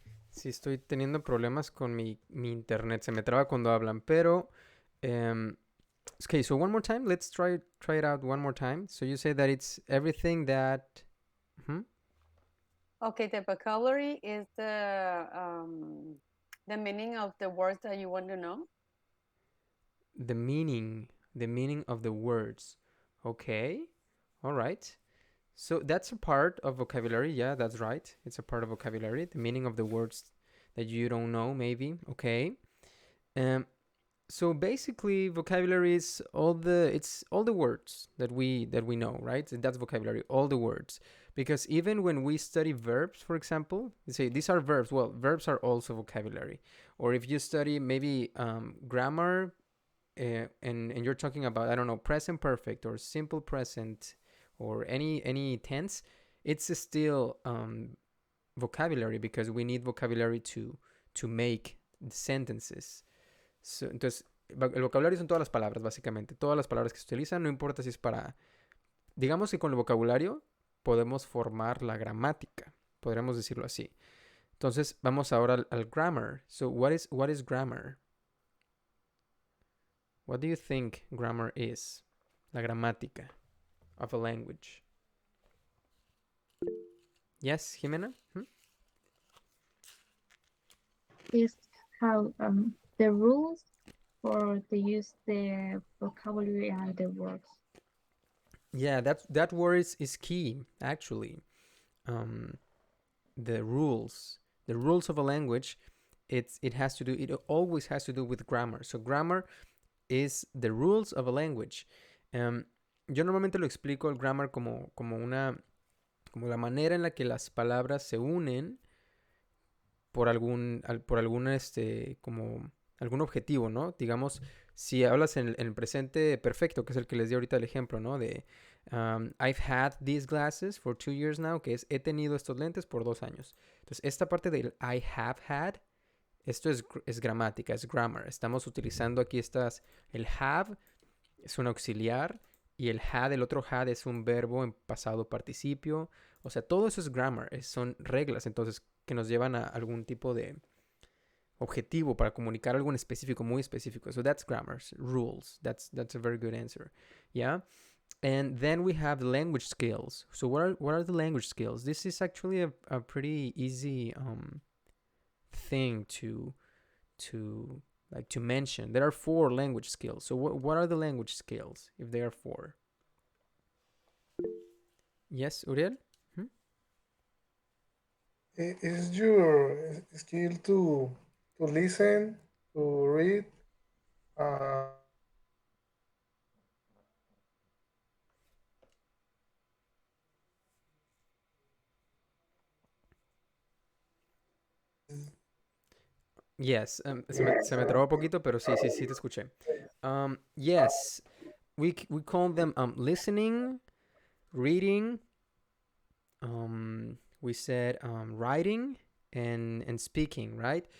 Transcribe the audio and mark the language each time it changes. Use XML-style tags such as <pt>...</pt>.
<es>Sí, estoy teniendo problemas con mi internet. Se me traba cuando hablan, pero</es> <en>okay, so one more time. Let's try it out one more time. So you say that it's everything that okay, the vocabulary is the meaning of the words that you want to know. The meaning of the words. Okay. All right. So that's a part of vocabulary. Yeah, that's right. It's a part of vocabulary. The meaning of the words that you don't know, maybe. Okay. So basically, vocabulary is all the words that we know, right? That's vocabulary. All the words. Because even when we study verbs, for example, you say these are verbs. Well, verbs are also vocabulary. Or if you study maybe grammar, and you're talking about, I don't know, present perfect or simple present or any tense, it's still vocabulary, because we need vocabulary to make the sentences.</en> <es>So, entonces, el vocabulario son todas las palabras, básicamente. Todas las palabras que se utilizan, no importa si es para... Digamos que con el vocabulario podemos formar la gramática. Podríamos decirlo así. Entonces, vamos ahora al grammar.</es> <en>So, what is grammar? What do you think grammar is?</en> <es>La gramática</es> <en>of a language. Yes, Jimena? Is how the rules for the use the vocabulary and the words. Yeah, that word is key, actually. The rules of a language, it always has to do with grammar. So grammar is the rules of a language.</en> <es>Yo normalmente lo explico el grammar como la manera en la que las palabras se unen por algún, como, algún objetivo, ¿no? Digamos, si hablas en el presente perfecto, que es el que les di ahorita el ejemplo, ¿no? De</es> <en>I've had these glasses for 2 years now,</en> <es>que es he tenido estos lentes por 2 años. Entonces, esta parte del</es> <en>I have had,</en> <es>esto es gramática, es grammar. Estamos utilizando aquí el have es un auxiliar y el otro had es un verbo en pasado participio. O sea, todo eso es grammar, son reglas, entonces, que nos llevan a algún tipo de objetivo para comunicar algo en específico, muy específico.</es> <en>So that's grammar, rules. That's a very good answer. Yeah. And then we have the language skills. So what are the language skills? This is actually a pretty easy thing to to mention. There are 4 language skills. So what are the language skills if there are 4? Yes, Uriel? Hmm? Is your skill to listen, to read,</en> <es>Yes, se me trabó un poquito, pero sí, sí, sí te escuché.</es> <en>Yes, we call them listening, reading, we said writing and speaking, right?</en>